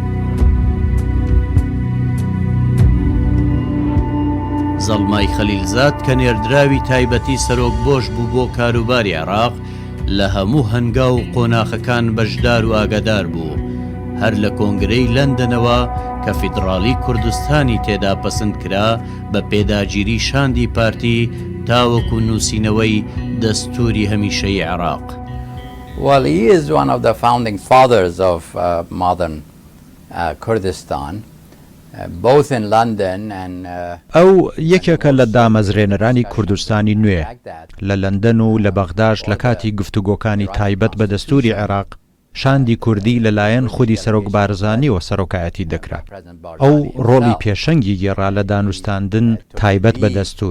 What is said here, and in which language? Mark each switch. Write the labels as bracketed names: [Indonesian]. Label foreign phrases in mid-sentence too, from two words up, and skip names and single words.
[Central Kurdish] زەڵمای خەلیلزاد کە نێردراوی تایبەتی سەرۆک بۆش بوو بۆ کاروباری عێراق لە هەموو هەنگا و قۆناخەکان بەشدار و ئاگادار بوو. هەر لە کۆنگرەی لەندەنەوە کە فیدراڵی کوردستانی تێدا پەسەند کرا بە پێداگیری شاندی پارتی تاوەکو نووسینەوەی دەستوری هەمیشەی عێراق. [English] Well, he is one of the founding fathers of modern Kurdistan. Both in London and [Central Kurdish] ئەو یەکێکە لە دامەزرێنەرانی کوردستانی نوێ لە لەندەن و لە بەغداش لە کاتی گفتوگۆکانی تایبەت بە دەستوری عێراق شاندی کوردی لەلایەن خودی سەرۆک بارزانیەوە سەرۆکایەتی دەکرا. ئەو ڕۆڵی پێشەنگی گێڕا لە دانوستاندن تایبەت بە دەستور.